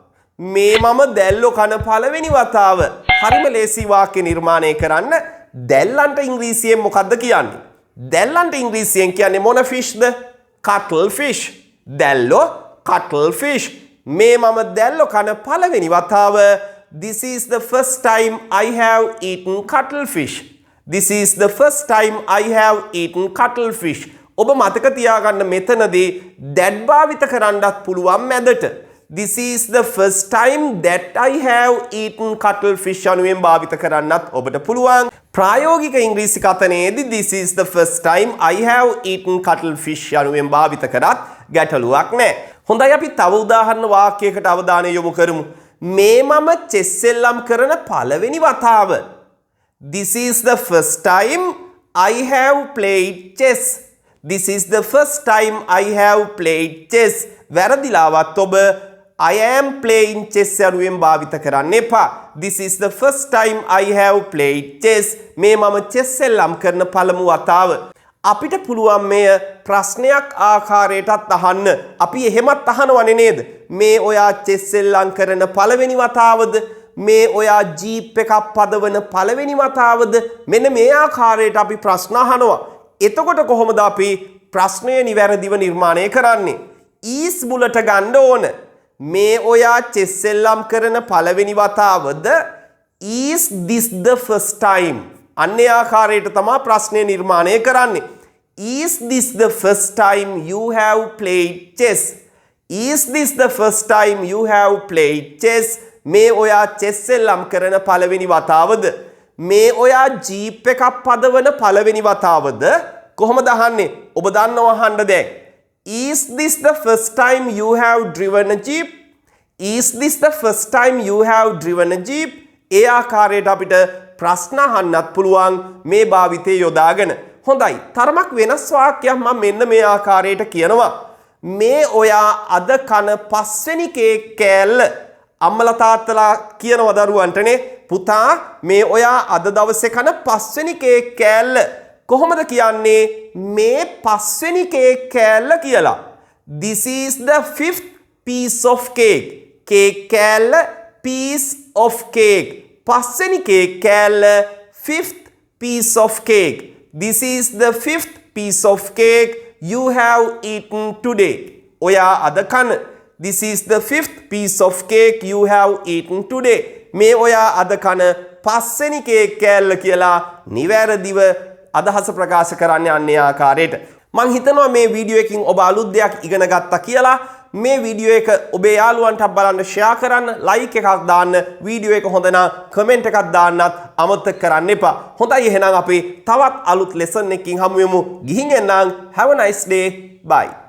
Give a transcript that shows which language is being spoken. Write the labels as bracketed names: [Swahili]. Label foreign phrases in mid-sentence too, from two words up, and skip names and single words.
[Sinhala] මේ මම දැල්ලෝ කන පළවෙනි වතාව. හරිම ලේසි වාක්‍ය නිර්මාණය කරන්න. දැල්ලන්ට ඉංග්‍රීසියෙන් මොකක්ද කියන්නේ? දැල්ලන්ට ඉංග්‍රීසියෙන් කියන්නේ මොන ෆිෂ්ද? [English] cuttlefish. දැල්ලෝ cuttlefish. [Sinhala] මේ මම දැල්ලෝ කන පළවෙනි වතාව. [English] This is the first time I have eaten cuttlefish. This is the first time I have eaten cuttlefish. [Sinhala] ඔබ මතක තියාගන්න මෙතනදී that භාවිත කරන්නත් පුළුවන් මැදට. [English] This is the first time that I have eaten cuttlefish [Sinhala] යනුවෙන් භාවිත කරන්නත් ඔබට පුළුවන්. ප්‍රායෝගික ඉංග්‍රීසි කතනයේදී [English] this is the first time I have eaten cuttlefish [Sinhala] යනුවෙන් භාවිත කරත් ගැටලුවක් නැහැ. හොඳයි, අපි තව උදාහරණ වාක්‍යයකට අවධානය යොමු කරමු. මේ මම චෙස් සෙල්ලම් කරන පළවෙනි වතාව. [English] This is the first time I have played chess. This is the first time I have played chess. [Sinhala] වැරදිලාවත් ඔබ [English] I am playing chess [Sinhala] යනුවෙන් භාවිත කරන්න එපා. [English] This is the first time I have played chess. [Sinhala] මේ මම chess සෙල්ලම් කරන පළමු වතාව. අපිට පුළුවන් මෙය ප්‍රශ්නයක් ආකාරයටත් අහන්න. අපි එහෙමත් අහනවනේ නේද? මේ ඔයා chess සෙල්ලම් කරන පළවෙනි වතාවද? මේ ඔයා ජීප් එකක් පදවන පළවෙනි වතාවද? මෙන්න මේ ආකාරයට අපි ප්‍රශ්න අහනවා. එතකොට කොහොමද අපි ප්‍රශ්නය නිවැරදිව නිර්මාණය කරන්නේ? ඊස් මුලට ගන්න ඕන. මේ ඔයා චෙස් සෙල්ලම් කරන පළවෙනි වතාවද [English] is this the first time? [Sinhala] අන්නේ ආකාරයට තමයි ප්‍රශ්නේ නිර්මාණය කරන්නේ. [English] Is this the first time you have played chess? Is this the first time you have played chess? [Sinhala] මේ ඔයා chess එල්ලම් කරන පළවෙනි වතාවද? මේ ඔයා ජීප් එකක් පදවන පළවෙනි වතාවද? කොහොමද අහන්නේ? ඔබ දන්නව අහන්න දැන්. [English] Is this the first time you have driven a jeep? Is this the first time you have driven a jeep? [Sinhala] ඒ ආකාරයට අපිට ප්‍රශ්න අහන්නත් පුළුවන් මේ භාවිතය යොදාගෙන. හොඳයි. තරමක් වෙනස් වාක්‍යයක් මම මෙන්න මේ ආකාරයට කියනවා. මේ ඔයා අද කන පස්වෙනි කේක් කෑල්ල. අම්මලා තාත්තලා කියනවා දරුවන්ටනේ පුතා මේ ඔයා අද දවසේ කන පස්වෙනි කේක් කෑල්ල. කොහොමද කියන්නේ මේ පස්වෙනි කේක් කෑල්ල කියලා? [English] This is the fifth piece of cake. [Sinhala] කේක් කෑල්ල [English] piece of cake. [Sinhala] පස්වෙනි කේක් කෑල්ල [English] fifth piece of cake. This is the fifth piece of cake you have eaten today. [Sinhala] ඔයා අද කන. [English] This is the fifth piece of cake you have eaten today. [Sinhala] මේ ඔයා අද කන පස්වෙනි කේක් කෑල්ල කියලා නිවැරදිව අදහස ප්‍රකාශ කරන්න යන්නේ ආකාරයට. මං හිතනවා මේ වීඩියෝ එකකින් ඔබ අලුත් දෙයක් ඉගෙන ගත්තා කියලා. මේ වීඩියෝ එක ඔබේ යාළුවන්ට බලන්න ෂෙයා කරන්න, ලයික් එකක් දාන්න, වීඩියෝ එක හොඳ නම් කමෙන්ට් එකක් දාන්නත් අමතක කරන්න එපා. හොඳයි එහෙනම් අපි තවත් අලුත් ලෙසන් එකකින් හමු වෙමු. ගිහින් එන්නම්. [English] Have a nice day. Bye.